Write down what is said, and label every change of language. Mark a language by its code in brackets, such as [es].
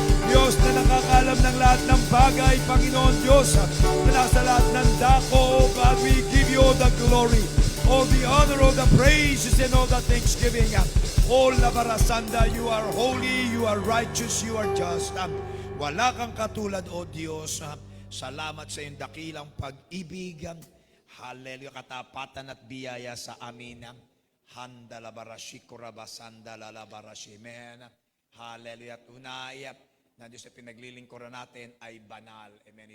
[tl] Diyos na nakakalam ng lahat ng bagay, Panginoon Diyos, na nasa lahat ng dako. [en] God, we give You all the glory, all the honor, all the praises, and all the thanksgiving. Oh, Labarasanda, You are holy, You are righteous, You are just. [tl] Wala kang katulad, O Diyos. Salamat sa iyong dakilang pag-ibig. Hallelujah, katapatan at biyaya sa amin. Handalabarashi kurabasanda lalabarashi. Amen. Hallelujah. Tunay na Diyos na pinaglilingkuran natin ay banal. Amen.